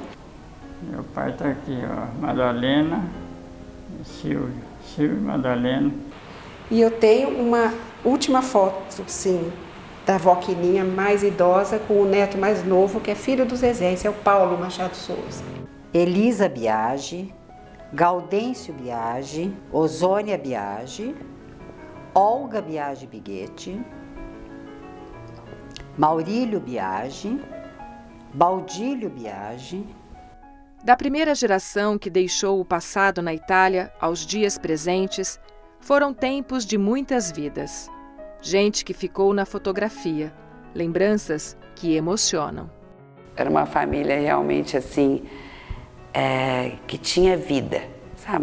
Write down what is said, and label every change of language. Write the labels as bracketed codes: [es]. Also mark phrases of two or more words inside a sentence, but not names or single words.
[pt] Meu pai está aqui, ó, Madalena, Silvio e Madalena. E eu tenho uma última foto, sim, da avó Quininha mais idosa com o neto mais novo, que é filho do Zezé, esse é o Paulo Machado Souza. Elisa Biagi, Gaudêncio Biagi, Osônia Biagi, Olga Biagi Biguete, Maurílio Biagi, Baudílio Biagi. Da primeira geração que deixou o passado na Itália aos dias presentes, foram tempos de muitas vidas. Gente que ficou na fotografia, lembranças que emocionam. Era uma família realmente assim, que tinha vida, sabe?